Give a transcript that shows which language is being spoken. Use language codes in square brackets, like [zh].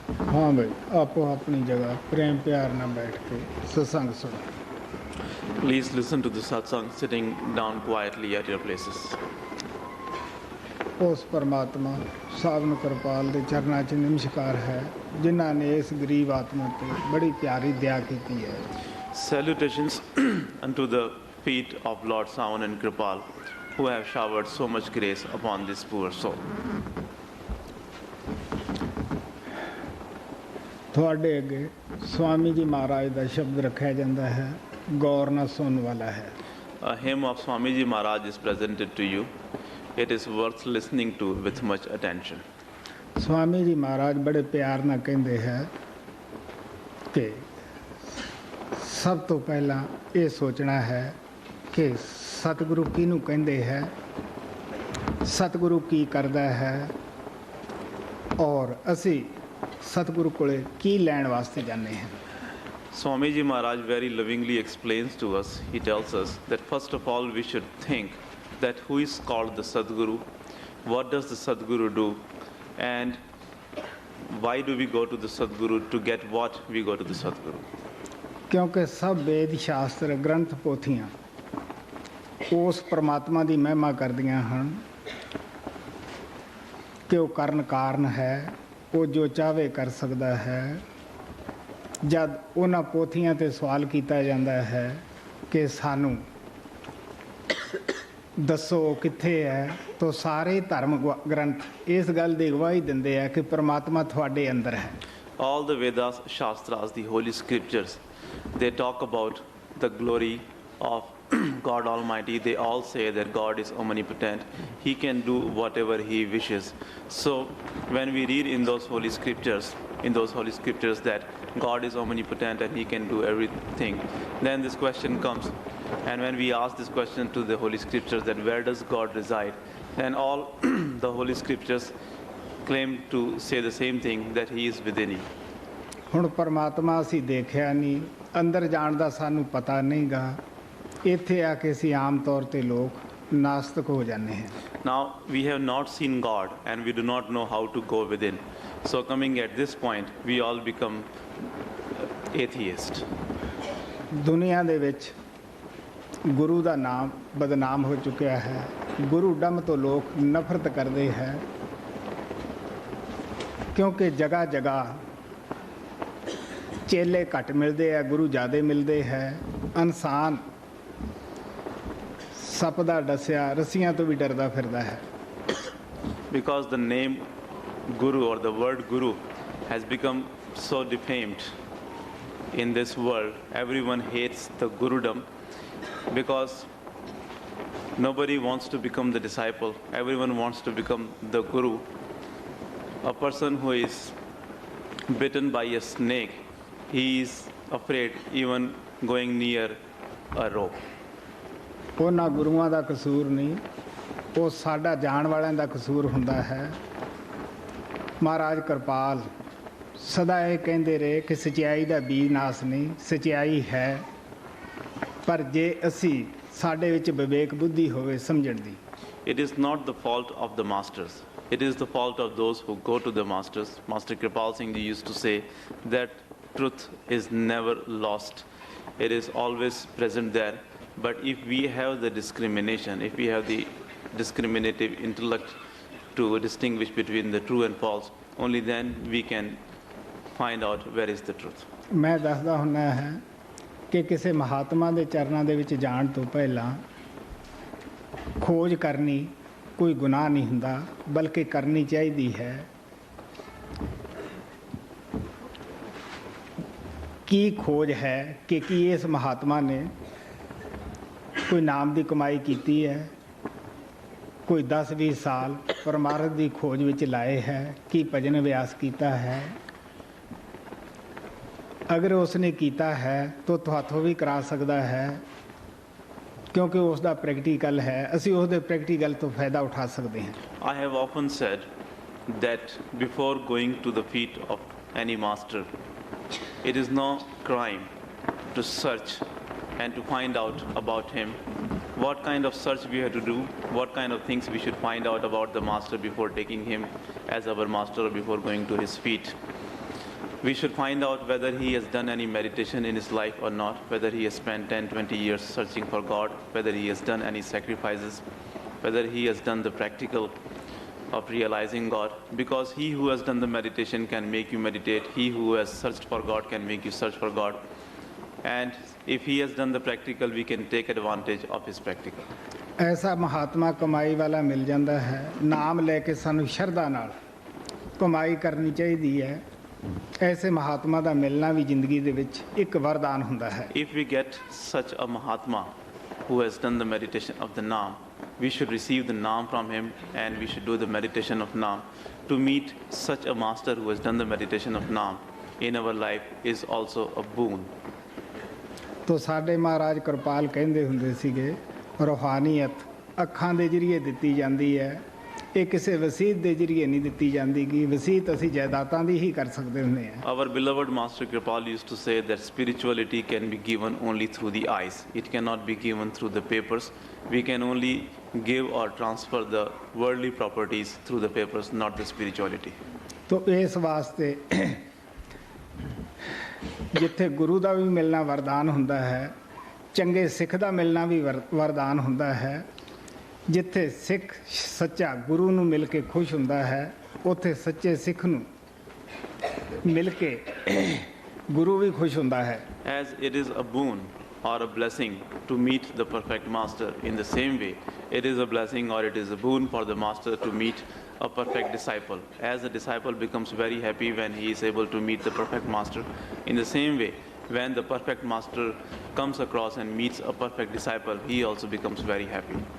[pa] हाँ भाई, आपो अपनी जगह प्रेम प्यार ना बैठ के सत्संग सुनो. [en] Please listen to the satsang sitting down quietly at your places. [pa] ਉਸ ਪਰਮਾਤਮਾ ਸਾਵਨ ਕਿਰਪਾਲ ਦੇ ਚਰਨਾਂ 'ਚ ਨਮਸਕਾਰ ਹੈ ਜਿਨ੍ਹਾਂ ਨੇ ਇਸ ਗਰੀਬ ਆਤਮਾ ਤੇ ਬੜੀ ਪਿਆਰੀ ਦਇਆ ਕੀਤੀ ਹੈ. [en] Salutations unto the feet of Lord Savan and Kripal, who have showered so much grace upon this poor soul. [pa] ਤੁਹਾਡੇ ਅੱਗੇ ਸਵਾਮੀ ਜੀ ਮਹਾਰਾਜ ਦਾ ਸ਼ਬਦ ਰੱਖਿਆ ਜਾਂਦਾ ਹੈ, ਗੌਰ ਨਾਲ ਸੁਣਨ ਵਾਲਾ ਹੈ. [en] A hymn of Swami Ji Maharaj is presented to you. It is worth listening to with much attention. [pa] Swami ji ਮਹਾਰਾਜ ਬੜੇ ਪਿਆਰ ਨਾਲ ਕਹਿੰਦੇ ਹੈ ਕਿ ਸਭ ਤੋਂ ਪਹਿਲਾਂ ਇਹ ਸੋਚਣਾ ਹੈ ਕਿ ਸਤਿਗੁਰੂ ਕਿਹਨੂੰ ਕਹਿੰਦੇ ਹੈ, ਸਤਿਗੁਰੂ ਕੀ ਕਰਦਾ ਹੈ ਔਰ ਅਸੀਂ ਸਤਿਗੁਰੂ ਕੋਲੇ ਕੀ ਲੈਣ ਵਾਸਤੇ ਜਾਂਦੇ ਹਾਂ. [en] Swami Ji Maharaj very lovingly explains to us, he tells us that first of all we should think that who is called the Sadguru, what does the Sadguru do, and why do we go to the Sadguru, to get what we go to the Sadguru. [pa] ਕਿਉਂਕਿ ਸਭ ਵੇਦ ਸ਼ਾਸਤਰ ਗ੍ਰੰਥ ਪੋਥੀਆਂ ਉਸ ਪਰਮਾਤਮਾ ਦੀ ਮਹਿਮਾ ਕਰਦੀਆਂ ਹਨ ਕਿ ਉਹ ਕਰਨ ਕਾਰਨ ਹੈ, ਉਹ ਜੋ ਚਾਹਵੇ ਕਰ ਸਕਦਾ ਹੈ. ਜਦ ਉਹਨਾਂ ਪੋਥੀਆਂ 'ਤੇ ਸਵਾਲ ਕੀਤਾ ਜਾਂਦਾ ਹੈ ਕਿ ਸਾਨੂੰ ਦੱਸੋ ਕਿੱਥੇ ਹੈ, ਤਾਂ ਸਾਰੇ ਧਰਮ ਗ੍ਰੰਥ ਇਸ ਗੱਲ ਦੀ ਗਵਾਹੀ ਦਿੰਦੇ ਆ ਕਿ ਪਰਮਾਤਮਾ ਤੁਹਾਡੇ ਅੰਦਰ ਹੈ. [en] All the Vedas, Shastras, the holy scriptures, they talk about the glory of God Almighty. They all say that God is omnipotent. He can do whatever He wishes. So when we read in those holy scriptures that God is omnipotent and He can do everything, then this question comes. And when we ask this question to the holy scriptures that where does God reside, then all the holy scriptures claim to say the same thing, that He is within you. [pa] ਹੁਣ ਪਰਮਾਤਮਾ ਅਸੀਂ ਦੇਖਿਆ ਨਹੀਂ, ਅੰਦਰ ਜਾਣ ਦਾ ਸਾਨੂੰ ਪਤਾ ਨਹੀਂ ਗਾ. ਇੱਥੇ ਆ ਕੇ ਅਸੀਂ ਆਮ ਤੌਰ 'ਤੇ ਲੋਕ ਨਾਸਤਕ ਹੋ ਜਾਂਦੇ ਹਾਂ. [en] Now we have not seen God and we do not know how to go within. So coming at this point, we all become atheist. [pa] ਦੁਨੀਆ ਦੇ ਵਿੱਚ ਗੁਰੂ ਦਾ ਨਾਮ ਬਦਨਾਮ ਹੋ ਚੁੱਕਿਆ ਹੈ. ਗੁਰੂ ਡੰਮ ਤੋਂ ਲੋਕ ਨਫ਼ਰਤ ਕਰਦੇ ਹੈ ਕਿਉਂਕਿ ਜਗ੍ਹਾ ਜਗ੍ਹਾ ਚੇਲੇ ਘੱਟ ਮਿਲਦੇ ਆ, ਗੁਰੂ ਜ਼ਿਆਦਾ ਮਿਲਦੇ ਹੈ. ਇਨਸਾਨ ਸੱਪ ਦਾ ਡਸਿਆ ਰੱਸੀਆਂ ਤੋਂ ਵੀ ਡਰਦਾ ਫਿਰਦਾ ਹੈ. [en] Because the name Guru or the word Guru has become so defamed in this world, everyone hates the Gurudom because nobody wants to become the disciple. Everyone wants to become the Guru. A person who is bitten by a snake, he is afraid even going near a rope. [pa] ਉਹਨਾਂ ਗੁਰੂਆਂ ਦਾ ਕਸੂਰ ਨਹੀਂ, ਉਹ ਸਾਡਾ ਜਾਣ ਵਾਲਿਆਂ ਦਾ ਕਸੂਰ ਹੁੰਦਾ ਹੈ. ਮਹਾਰਾਜ ਕਿਰਪਾਲ ਸਦਾ ਇਹ ਕਹਿੰਦੇ ਰਹੇ ਕਿ ਸੱਚਾਈ ਦਾ ਬੀਜ ਨਾਸ ਨਹੀਂ, ਸੱਚਾਈ ਹੈ, ਪਰ ਜੇ ਅਸੀਂ ਸਾਡੇ ਵਿੱਚ ਵਿਵੇਕ ਬੁੱਧੀ ਹੋਵੇ ਸਮਝਣ ਦੀ. [en] It is not the fault of the masters. It is the fault of those who go to the masters. Master Kripal Singh Ji used to say that truth is never lost. It is always present there. But if we have the discrimination, if we have the discriminative intellect to distinguish between the true and false, only then we can find out where is the truth. [pa] ਮੈਂ ਦੱਸਦਾ ਹੁੰਦਾ ਹੈ ਕਿ ਕਿਸੇ ਮਹਾਤਮਾ ਦੇ ਚਰਨਾਂ ਦੇ ਵਿੱਚ ਜਾਣ ਤੋਂ ਪਹਿਲਾਂ ਖੋਜ ਕਰਨੀ ਕੋਈ ਗੁਨਾਹ ਨਹੀਂ ਹੁੰਦਾ, ਬਲਕਿ ਕਰਨੀ ਚਾਹੀਦੀ ਹੈ. ਕੀ ਖੋਜ ਹੈ ਕਿ ਕੀ ਇਸ ਮਹਾਤਮਾ ਨੇ ਕੋਈ ਨਾਮ ਦੀ ਕਮਾਈ ਕੀਤੀ ਹੈ, ਕੋਈ 10-20 ਸਾਲ ਪਰਮਾਰਥ ਦੀ ਖੋਜ ਵਿੱਚ ਲਾਏ ਹੈ, ਕੀ ਭਜਨ ਅਭਿਆਸ ਕੀਤਾ ਹੈ. ਅਗਰ ਉਸਨੇ ਕੀਤਾ ਹੈ ਤਾਂ ਤੁਹਾਥੋਂ ਵੀ ਕਰਾ ਸਕਦਾ ਹੈ ਕਿਉਂਕਿ ਉਸ ਦਾ ਪ੍ਰੈਕਟੀਕਲ ਹੈ. ਅਸੀਂ ਉਸ ਦੇ ਪ੍ਰੈਕਟੀਕਲ ਤੋਂ ਫਾਇਦਾ ਉਠਾ ਸਕਦੇ ਹਾਂ. [en] I have often said that before going to the feet of any master, it is no crime to search and to find out about him. What kind of search we have to do, what kind of things we should find out about the master before taking him as our master or before going to his feet. We should find out whether he has done any meditation in his life or not, whether he has spent 10, 20 years searching for God, whether he has done any sacrifices, whether he has done the practical of realizing God. Because he who has done the meditation can make you meditate. He who has searched for God can make you search for God. And if he has done the practical, we can take advantage of his practical. [pa] ਐਸਾ ਮਹਾਤਮਾ ਕਮਾਈ ਵਾਲਾ ਮਿਲ ਜਾਂਦਾ ਹੈ, ਨਾਮ ਲੈ ਕੇ ਸਾਨੂੰ ਸ਼ਰਧਾ ਨਾਲ ਕਮਾਈ ਕਰਨੀ ਚਾਹੀਦੀ ਹੈ। ਐਸੇ ਮਹਾਤਮਾ ਦਾ ਮਿਲਣਾ ਵੀ ਜ਼ਿੰਦਗੀ ਦੇ ਵਿੱਚ ਇੱਕ ਵਰਦਾਨ ਹੁੰਦਾ ਹੈ। [en] If we get such a Mahatma who has done the meditation of the Naam, we should receive the Naam from him and we should do the meditation of Naam. To meet such a master who has done the meditation of Naam in our life is also a boon. [pa] ਤੋ ਸਾਡੇ ਮਹਾਰਾਜ ਕਿਰਪਾਲ ਕਹਿੰਦੇ ਹੁੰਦੇ ਸੀਗੇ, ਰੂਹਾਨੀਅਤ ਅੱਖਾਂ ਦੇ ਜ਼ਰੀਏ ਦਿੱਤੀ ਜਾਂਦੀ ਹੈ, ਇਹ ਕਿਸੇ ਵਸੀਤ ਦੇ ਜ਼ਰੀਏ ਨਹੀਂ ਦਿੱਤੀ ਜਾਂਦੀ ਗੀ। ਵਸੀਤ ਅਸੀਂ ਜਾਇਦਾਦਾਂ ਦੀ ਹੀ ਕਰ ਸਕਦੇ ਹੁੰਦੇ ਹਾਂ। [en] Our beloved Master Kripal used to say that spirituality can be given only through the eyes. It cannot be given through the papers. We can only give or transfer the worldly properties through the papers, not the spirituality. [pa] ਤੋ ਇਸ ਵਾਸਤੇ ਜਿੱਥੇ ਗੁਰੂ ਦਾ ਵੀ ਮਿਲਣਾ ਵਰਦਾਨ ਹੁੰਦਾ ਹੈ, ਚੰਗੇ ਸਿੱਖ ਦਾ ਮਿਲਣਾ ਵੀ ਵਰਦਾਨ ਹੁੰਦਾ ਹੈ। ਜਿੱਥੇ ਸਿੱਖ ਸੱਚਾ ਗੁਰੂ ਨੂੰ ਮਿਲ ਕੇ ਖੁਸ਼ ਹੁੰਦਾ ਹੈ, ਉੱਥੇ ਸੱਚੇ ਸਿੱਖ ਨੂੰ ਮਿਲ ਕੇ ਗੁਰੂ ਵੀ ਖੁਸ਼ ਹੁੰਦਾ ਹੈ। [en] As it is a boon or a blessing to meet the perfect master, in the same way it is a blessing or it is a boon for the master to meet a perfect disciple. As the disciple becomes very happy when he is able to meet the perfect master, in the same way when the perfect master comes across and meets a perfect disciple, he also becomes very happy.